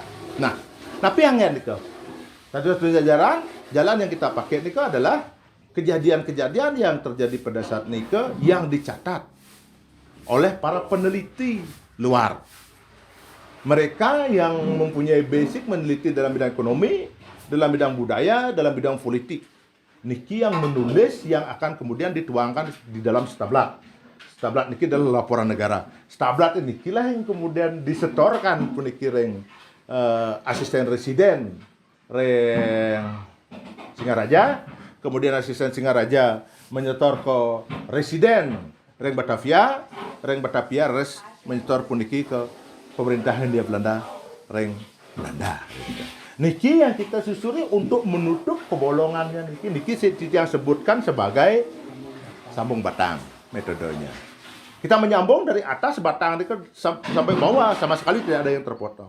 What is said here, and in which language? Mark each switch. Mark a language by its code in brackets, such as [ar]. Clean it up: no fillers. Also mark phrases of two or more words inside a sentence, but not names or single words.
[id] Nah, tapi yang itu satu jalan yang kita pakai ini adalah kejadian-kejadian yang terjadi pada saat nikah yang dicatat oleh para peneliti luar. Mereka yang mempunyai basic meneliti dalam bidang ekonomi, dalam bidang budaya, dalam bidang politik. Niki yang menulis yang akan kemudian dituangkan di dalam stablat. Stablat niki adalah laporan negara. Stablat ini lah yang kemudian disetorkan puniki reng asisten residen reng Singaraja, kemudian asisten Singaraja menyetor ke residen reng Batavia res menyetor puniki ke pemerintahan Hindia Belanda reng Belanda. Niki yang kita susuri untuk menutup kebolongannya niki yang sebutkan sebagai sambung batang metodenya. Kita menyambung dari atas batang sampai bawah, sama sekali tidak ada yang terpotong.